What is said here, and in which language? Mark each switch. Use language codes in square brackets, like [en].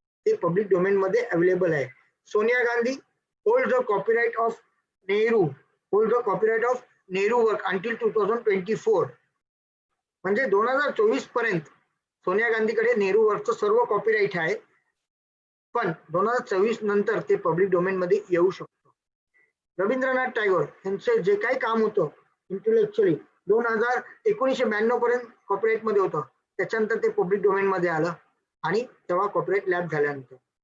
[mr] ते public domain मध्ये available आहे. [en] Sonia Gandhi hold the copyright of Nehru work until 2024. [mr] म्हणजे 2024 पर्यंत सोनिया गांधीकडे नेहरू वर्कचं सर्व कॉपीराइट आहे, पण 2024 नंतर ते पब्लिक डोमेन मध्ये येऊ शकतं. रवींद्रनाथ टागोर यांचं जे काही काम होतं इंटेलेक्च्युअली 1992 पर्यंत कॉपीराइट मध्ये होतं, त्याच्यानंतर ते पब्लिक डोमेन मध्ये आलं आणि तेव्हा कॉपीराइट लॅब झाल्यानंतर.